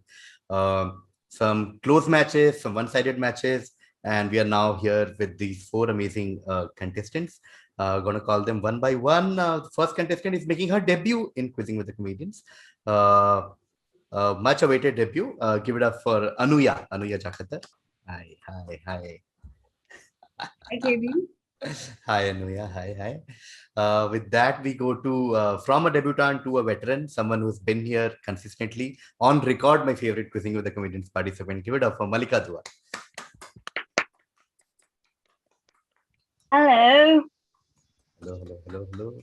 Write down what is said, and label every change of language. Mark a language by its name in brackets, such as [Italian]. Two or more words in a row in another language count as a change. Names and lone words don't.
[English] Some close matches, some one-sided matches, and we are now here with these four amazing contestants. Gonna call them one by one. The first contestant is making her debut in Quizzing with the Comedians. Uh, Much awaited debut. Give it up for Anuya. Anuya Chakatar. Hi. Hi, KV. Hi, Anuya. Hi. With that, we go to from a debutant to a veteran, someone who's been here consistently on record. My favorite Quizzing with the Comedians participant. Give it up for Mallika Dua. Hello. Hello.